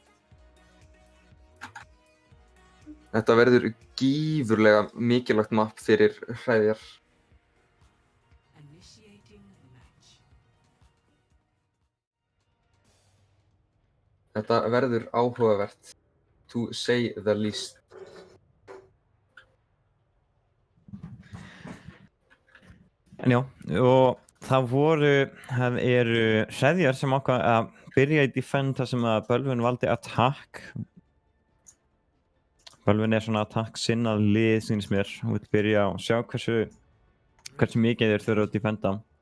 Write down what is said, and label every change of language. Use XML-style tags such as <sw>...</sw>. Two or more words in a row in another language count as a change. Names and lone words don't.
<is>Þetta verður gífurlega mikilvægt map fyrir hræðjar.</is> <en>Initiating match.</en> <is>Þetta verður áhugavert.</is> <en>To say the least.</en> <is>En já, og það eru hreðjar sem ákvað að byrja í defend þar sem að bölvun valdi attack. Bölvun er svona attack sinnað lið, sýnist mér, og vil byrja og sjá hversu mikið þeir þurfa að defenda.</is>